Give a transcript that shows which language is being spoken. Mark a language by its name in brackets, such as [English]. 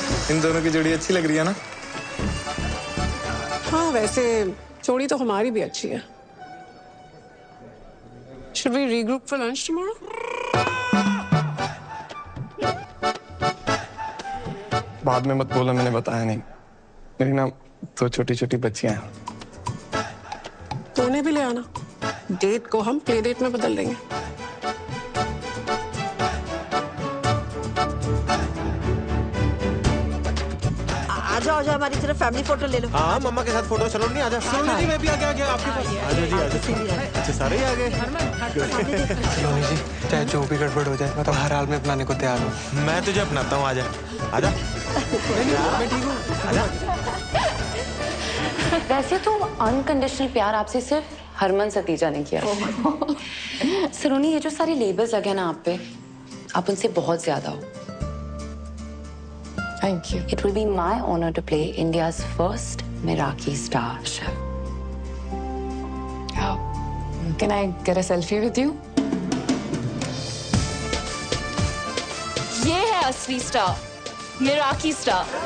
[Hindi] इन दोनों की जोड़ी अच्छी लग रही है ना? हाँ, वैसे जोड़ी तो हमारी भी अच्छी है। [English] Should we regroup for lunch tomorrow? [Hindi] बाद में मत बोला, मैंने बताया नहीं। मेरी ना 2 छोटी छोटी बच्चियां हैं। तो उन्हें भी ले आना। डेट को हम प्ले डेट में बदल देंगे। आ जाओ हमारी तरफ फैमिली फोटो ले लो। हाँ, मम्मा के साथ फोटो। चलो नहीं, आजा। सलोनी जी, मैं भी आ गया आपके पास। आजा जी, आजा। अच्छा, सारे ही आ गए। सलोनी जी, चाहे जो भी गड़बड़ हो जाए, मैं तो हर हाल में अपनाने को तैयार हूँ। मैं तुझे अपनाता हूँ, आजा। आजा। मैं ठीक हूँ। आजा। वैसे तो अनकंडीशनल प्यार आपसे सिर्फ हरमन सतीजा ने किया। सलोनी, ये जो सारे लेबल्स लगे ना आप पे, आप उनसे बहुत ज्यादा हो। [English] Thank you. It will be my honor to play India's first Meraki star chef. Can I get a selfie with you? [Hindi] ये है असली स्टार, मेराकी स्टार।